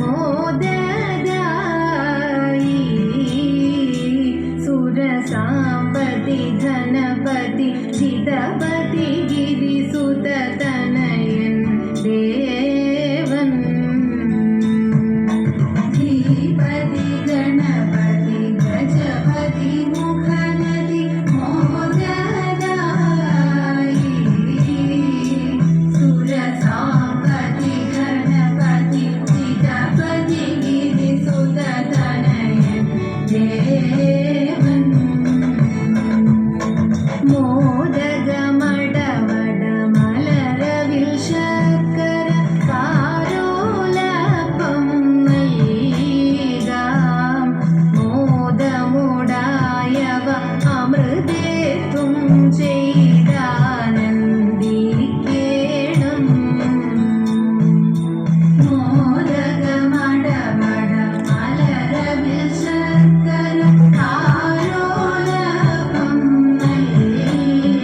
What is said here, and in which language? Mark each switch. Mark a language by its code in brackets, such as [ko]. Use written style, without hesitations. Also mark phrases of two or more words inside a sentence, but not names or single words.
[sa] मोददायि सुरसापति धनपति चिदपति गिरिसुत तनयन देवन धीपति गणपति गजपति मुखनदि मोददायि सुरसापति गणपति चिदपति गिरिसुत तनयन देवन [ml] മോദകമടവട മലരവിൽ ശർക്കര കാരോലപ്പം നൽകാം മോദമുടായവ അമൃതേത്വം ചെയ്താനന്ദിക്കേണം മോദകമടവട മലരവിൽ ശർക്കര കാരോലപ്പം നൽകാം